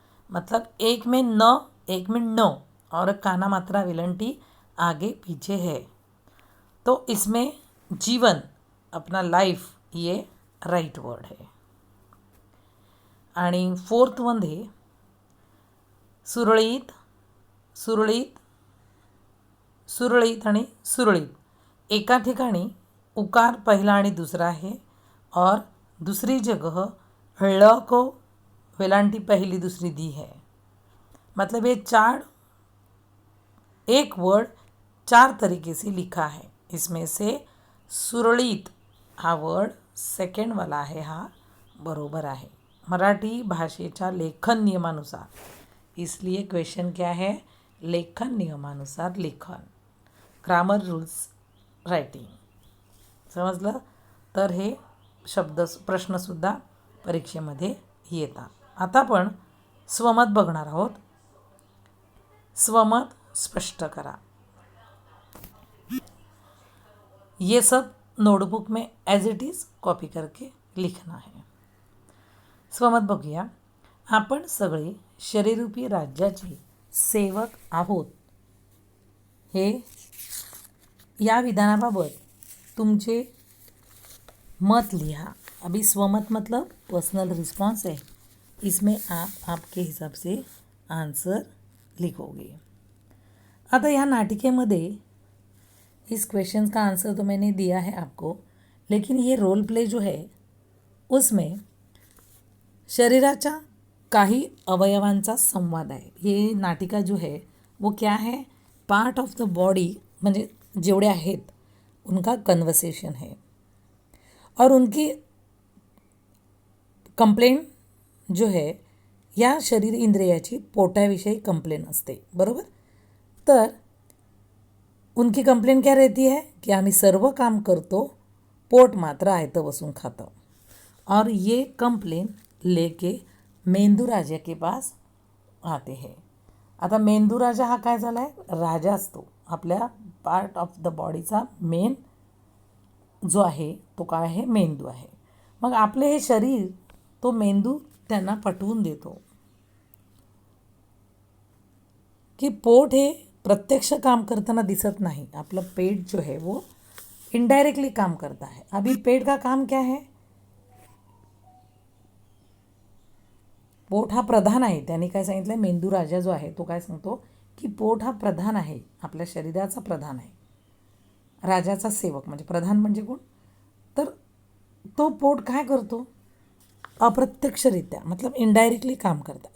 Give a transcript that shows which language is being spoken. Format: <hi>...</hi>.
<hi>मतलब एक में न, एक में नो और काना मात्रा विलंटी आगे पीछे है, तो इसमें जीवन अपना लाइफ ये राइट वर्ड है।</hi> <mr>आणि फोर्थ मध्ये सुरळीत, सुरळीत, सुरळीत आणि सुरळीत। एका ठिकाणी उकार पहिला आणि दुसरा</mr> <hi>है और दूसरी जगह ळ को वेलांटी पहली दूसरी दी है। मतलब ये 4 एक वर्ड 4 तरीके से लिखा है। इसमें से</hi> <mr>सुरळीत हा वर्ड सेकंड वाला आहे हा बरोबर आहे। मराठी भाषेच्या लेखन नियमानुसार,</mr> <hi>इसलिए क्वेश्चन क्या है,</hi> <mr>लेखन नियमानुसार लेखन,</mr> <en>Grammar rules writing.</en> <mr>समजलं. तर हे शब्द प्रश्नसुद्धा परीक्षेमध्ये येतात. आता आपण स्वमत बघणार आहोत. स्वमत स्पष्ट करा.</mr> <hi>ये सब नोटबुक में एज इट इज कॉपी करके लिखना है.</hi> <mr>स्वमत बघूया. आपण सगळे शरीररूपी राज्याचे सेवक आहोत. हे या विधानाबाबत तुमचे मत लिहा.</mr> <hi>अभी स्वमत मतलब पर्सनल रिस्पॉन्स है. इसमें आप आपके हिसाब से आंसर लिखोगे.</hi> <mr>आता या नाटिकेमध्ये</mr> <hi>इस क्वेश्चन का आंसर तो मैंने दिया है आपको, लेकिन ये रोल प्ले जो है उसमें</hi> <mr>शरीराच्या काही अवयवांचा संवाद आहे.</mr> <hi>ये नाटिका जो है वो क्या है,</hi> <en>part of the body</en> <mr>म्हणजे जेवढे आहेत</mr> <hi>उनका कन्वर्सेशन है और उनकी कंप्लेंट जो है</hi> <mr>या शरीर इंद्रियाची पोटाविषयी कंप्लेंट असते. बरोबर.</mr> <hi>तर उनकी कंप्लेंट क्या रहती है कि</hi> <mr>आम्ही सर्व काम करतो, पोट मात्र आयतं बसून खातं.</mr> <hi>और ये कंप्लेंट लेके मेंदू राजा के पास आते हैं.</hi> <mr>आता मेंदू राजा हा काय झाला आहे, राजा असतो. आपल्या पार्ट ऑफ द बॉडीचा मेन जो आहे तो काय आहे, मेंदू आहे. मग आपले हे शरीर तो मेंदू त्यांना पटवून देतो की पोट हे प्रत्यक्ष काम करताना दिसत नाही.</mr> <hi>आपलं पेट जो है वो इनडायरेक्टली काम करता है. अभी पेट का काम क्या है,</hi> <mr>पोट हा प्रधान आहे. त्यांनी काय सांगितलं, मेंदू राजा जो आहे तो काय सांगतो की पोट हा प्रधान आहे, आपल्या शरीराचा प्रधान आहे, राजाचा सेवक. म्हणजे प्रधान म्हणजे कोण, तर तो पोट काय करतो, अप्रत्यक्षरित्या</mr> <hi>मतलब इनडायरेक्टली काम करता.</hi>